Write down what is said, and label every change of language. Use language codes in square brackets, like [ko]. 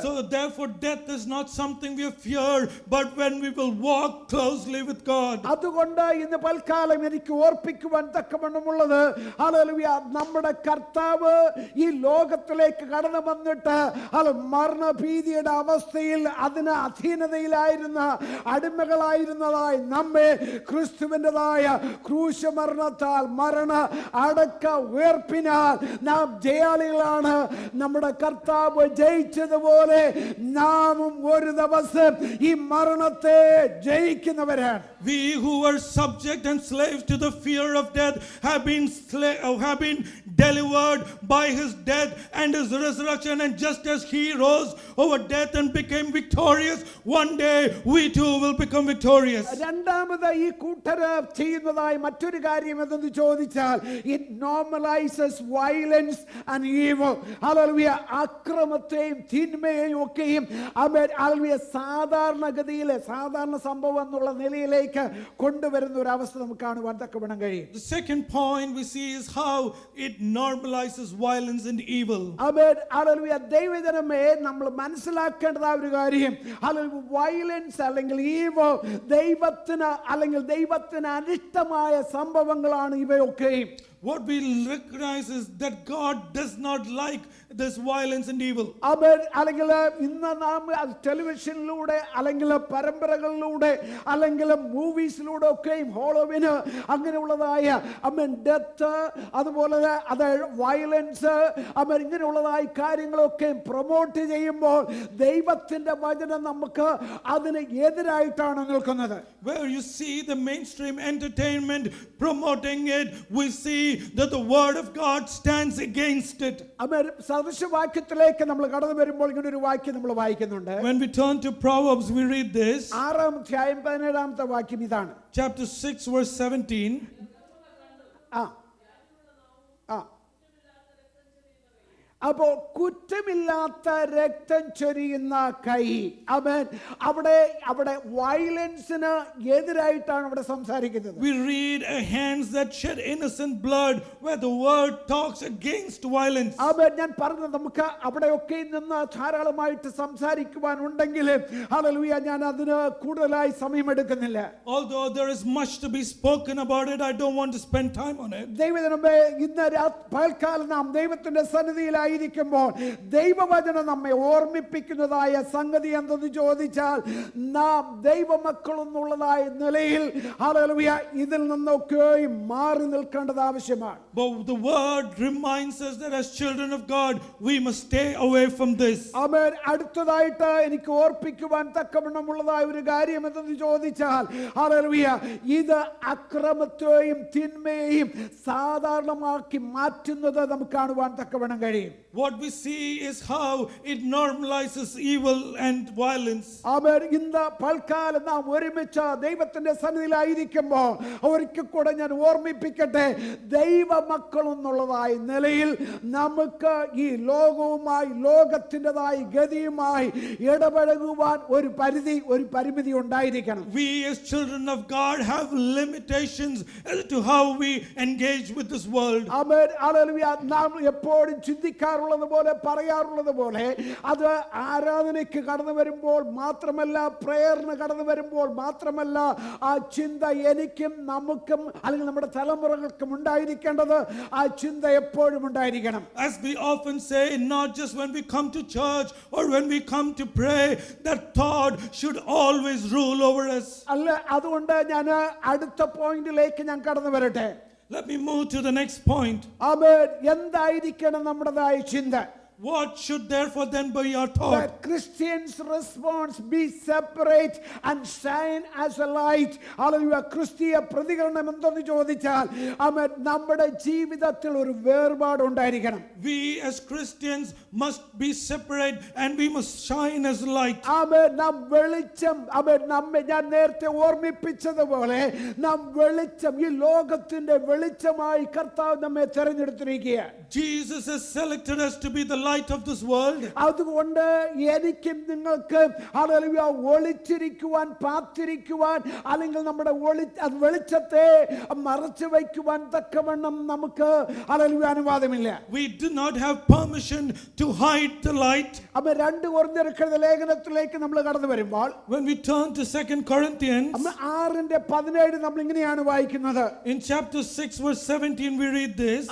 [en] So therefore death is not something we fear, but when we will walk closely with God. [ml] അതുകൊണ്ട് ഇന്ന് പൽക്കാലം എനിക്ക് ഓർപ്പിക്കുവാൻ തക്കവണ്ണമുള്ളത് നമ്മുടെ കർത്താവ് ഈ ലോകത്തിലേക്ക് കടന്നു വന്നിട്ട് മരണഭീതി അവസ്ഥയിൽ അതിന് അധീനതയിലായിരുന്ന അടിമകളായിരുന്നതായി നമ്മെ ക്രിസ്തുവിൻ്റെതായ ക്രൂശമരണത്താൽ മരണ അടക്ക ഉയർപ്പിനാൽ നാം ജയാളികളാണ്. നമ്മുടെ കർത്താവ് ജയിച്ചതുപോലെ നാമും ഒരു ദിവസം ഈ മരണത്തെ ജയിക്കുന്നവരാണ്. [en] We who were subject and slaves to the fear of death have been delivered by his death and his resurrection, and just as he rose over death and became victorious, one day we too will become victorious. [ml] രണ്ടാമത് ഈ കൂട്ടര് ചെയ്യുന്നതായി മറ്റൊരു കാര്യം എന്തെന്ന് ചോദിച്ചാൽ [en] it normalizes violence and evil. [ml] അക്രമത്തെയും തിന്മയെയും ഒക്കെയും സാധാരണഗതിയിലെ സാധാരണ സംഭവം എന്നുള്ള നിലയിലേക്ക് കൊണ്ടുവരുന്ന ഒരു അവസ്ഥ നമുക്ക് കാണുവാൻ തക്കവണ്ണം കഴിയും. [en] The second point we see is how it normalizes violence and evil. [ml] ദൈവജനമേ നമ്മൾ മനസ്സിലാക്കേണ്ടതായ ഒരു കാര്യം വയലൻസ് അല്ലെങ്കിൽ ഈവോ ദൈവത്തിന് അനിഷ്ടമായ സംഭവങ്ങളാണ് ഇവയൊക്കെയും. [en] What we recognize is that God does not like this violence and evil. [ml] അല്ലെങ്കിൽ ഇന്ന് നാം ടെലിവിഷനിലൂടെ അല്ലെങ്കിൽ പരമ്പരകളിലൂടെ അല്ലെങ്കിൽ മൂവീസിലൂടെ ഒക്കെയും ഹോളോവിന് അങ്ങനെയുള്ളതായ ഡെത്ത് അതുപോലെ അതായത് വയലൻസ് ഇങ്ങനെയുള്ളതായ കാര്യങ്ങളൊക്കെ പ്രൊമോട്ട് ചെയ്യുമ്പോൾ ദൈവത്തിന്റെ വചനം നമുക്ക് അതിന് എതിരായിട്ടാണ് നിൽക്കുന്നത്. [en] Where you see the mainstream entertainment promoting it, we see that the word of God stands against it. [ml] സദൃശവാക്യത്തിലേക്ക് നമ്മൾ കടന്നു വരുമ്പോൾ ഇങ്ങനെ ഒരു വാക്യം നമ്മൾ വായിക്കുന്നുണ്ട്. [en] When we turn to Proverbs, we read this. [ml] 6-ാം അധ്യായം 17-ാമത്തെ വാക്യം ഇതാണ്. [en] Chapter 6 verse 17. [ml] അപ്പോൾ കുറ്റമില്ലാത്ത രക്തം ചൊരിയുന്ന കൈ അവിടെ വയലൻസിന് എതിരായിട്ടാണ് അവിടെ സംസാരിക്കുന്നത്. [en] We read hands that shed innocent blood, where the word talks against violence. [ml] ഞാൻ പറഞ്ഞത് നമുക്ക് അവിടെയൊക്കെ നിന്ന് ധാരാളമായിട്ട് സംസാരിക്കുവാൻ ഉണ്ടെങ്കിലും ഹല്ലേലൂയ ഞാൻ അതിന് കൂടുതലായി സമയമെടുക്കുന്നില്ല. [en] Although there is much to be spoken about it, I don't want to spend time on it. [ml] ദൈവജനമേ ഇന്ന് പകൽക്കാലം നാം ദൈവത്തിന്റെ സന്നിധിയിലായി ദൈവവചനം നമ്മെ ഓർമ്മിപ്പിക്കുന്നതായ സംഗതി എന്തെന്ന് ചോദിച്ചാൽ നാം ദൈവമക്കളെന്നുള്ളതായ നിലയിൽ ഹല്ലേലൂയ ഇതിൽ നിന്നൊക്കെ മാറി നിൽക്കേണ്ടത് ആവശ്യമാണ്. [en] But the word reminds us that as children of God we must stay away from this. [ml] ആമേൻ. അടുത്തതായിട്ട് എനിക്ക് ഓർപ്പിക്കുവാൻ തക്കവണ്ണമുള്ളതായ ഒരു കാര്യം എന്തെന്ന് ചോദിച്ചാൽ ഹല്ലേലൂയ ഇത് അക്രമത്തെയും തിന്മയെയും സാധാരണമാക്കി മാറ്റുന്നത് നമുക്ക് കാണുവാൻ തക്കവണ്ണം കഴിയും. [en] What we see is how it normalizes evil and violence. [ml] ആമേൻ. ഇന്ന് പൽക്കാലം നാം ഒരുമിച്ച് ദൈവത്തിന്റെ സന്നിധിയിലായിരിക്കുമ്പോൾ ഒരിക്കൽ കൂടെ ഞാൻ ഓർമ്മിപ്പിക്കട്ടെ, ദൈവമക്കൾ എന്നുള്ളതായ നിലയിൽ നമുക്ക് ഈ ലോകവുമായി ലോകത്തിൻ്റെതായ ഗതിയുമായി ഇടപഴകുവാൻ ഒരു പരിമിതി ഉണ്ടായിരിക്കണം. [en] We as children of God have limitations as to how we engage with this world. [ml] Amen. Hallelujah. നാം എപ്പോഴും ചിന്തിക്കാറുണ്ട് പറയാറുള്ളത് പോലെ അത് ആരാധനയ്ക്ക് കടന്നു വരുമ്പോൾ മാത്രമല്ല, പ്രേയറിന് കടന്നു വരുമ്പോൾ മാത്രമല്ല, ആ ചിന്ത എനിക്കും നമുക്കും അല്ലെങ്കിൽ നമ്മുടെ തലമുറകൾക്കും ഉണ്ടായിരിക്കേണ്ടത് ആ ചിന്ത എപ്പോഴും ഉണ്ടായിരിക്കണം. [en] As we often say, not just when we come to church or when we come to pray, that thought should always rule over us. [ml] അല്ല, അതുകൊണ്ട് ഞാൻ അടുത്ത പോയിന്റിലേക്ക് ഞാൻ കടന്നു വരട്ടെ. [en] Let me move to the next point. [ml] ആമേൻ. എന്തായിരിക്കണം നമ്മുടേതായ ചിന്ത? [en] What should therefore then be our thought? That Christians' response be separate and shine as a light. Hallelujah. [ml] ക്രിസ്തീയ പ്രതികരണം എന്തെന്ന് ചോദിച്ചാൽ ആമേൻ, നമ്മുടെ ജീവിതത്തിൽ ഒരു വേർപാട് ഉണ്ടായിരിക്കണം. [en] We as Christians must be separate and we must shine as light. [ml] ആമേൻ. നാം വെളിച്ചം, ആമേൻ, നമ്മെ ഞാൻ നേരത്തെ ഓർമ്മിപ്പിച്ചതുപോലെ നാം വെളിച്ചം, ഈ ലോകത്തിന്റെ വെളിച്ചമായി കർത്താവ് നമ്മെ തെരഞ്ഞെടുത്തിരിക്കുകയാണ്. [en] Jesus has selected us to be the light of this world. [ml] അതുകൊണ്ട് എനിക്കും നിങ്ങൾക്ക് ഹല്ലേലൂയ ഒളിച്ചിരിക്കുവാൻ, പാത്തിരിക്കുവാൻ, അല്ലെങ്കിൽ നമ്മുടെ വെളിച്ചത്തെ മറച്ചു വയ്ക്കുവാൻ തക്കവണ്ണം നമുക്ക് ഹല്ലേലൂയ അനുവാദമില്ല. [en] We do not have permission to hide the light. [ml] അപ്പോൾ 2 കൊരിന്ത്യർക്കെഴുതിയ ലേഖനത്തിലേക്ക് നമ്മൾ കടന്നു വരുമ്പോൾ, [en] When we turn to 2 Corinthians, [ml] 6:17 നമ്മൾ ഇങ്ങനെയാണ് വായിക്കുന്നത്. [en] in chapter 6 verse 17 we read this.